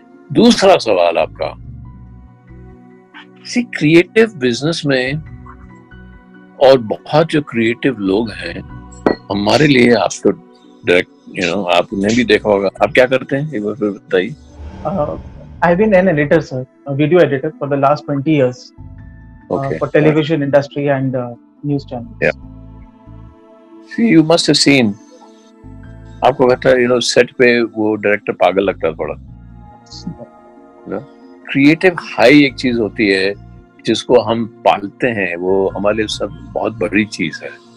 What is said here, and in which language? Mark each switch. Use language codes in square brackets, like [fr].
[hi] दूसरा सवाल आपका, क्रिएटिव बिजनेस में और बहुत जो क्रिएटिव लोग हैं, हमारे लिए आप तो डायरेक्ट आपने भी देखा होगा। आप क्या करते हैं एक बार फिर बताइए। [en] I've been an editor, sir, a video editor for the last 20 years Okay. for television industry and news channels. Yeah. See, you must have seen, [hi] आपको पता है सेट पे वो डायरेक्टर पागल लगता है थोड़ा। क्रिएटिव हाई एक चीज होती है जिसको हम पालते हैं, वो हमारे लिए सब बहुत बड़ी चीज है।